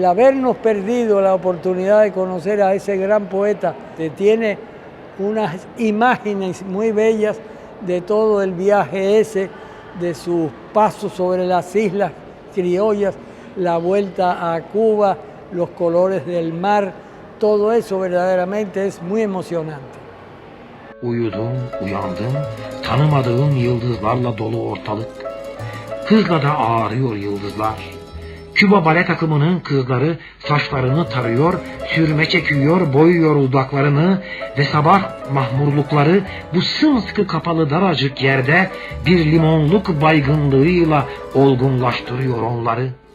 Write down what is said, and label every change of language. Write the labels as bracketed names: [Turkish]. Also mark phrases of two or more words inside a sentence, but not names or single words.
[Spanish] habernos perdido la oportunidad de conocer a ese gran poeta, que tiene unas imágenes muy bellas de todo el viaje ese, de sus pasos sobre las islas criollas, la vuelta a Cuba, los colores del mar, todo eso verdaderamente es muy emocionante. [Turkish] Uyudum, uyandım, tanımadığım yıldızlarla dolu ortalık. Hızla da ağarıyor yıldızlar. Küba bale takımının kızları saçlarını tarıyor, sürme çekiyor, boyuyor dudaklarını ve sabah mahmurlukları bu sımsıkı kapalı daracık yerde bir limonluk baygınlığıyla olgunlaştırıyor onları.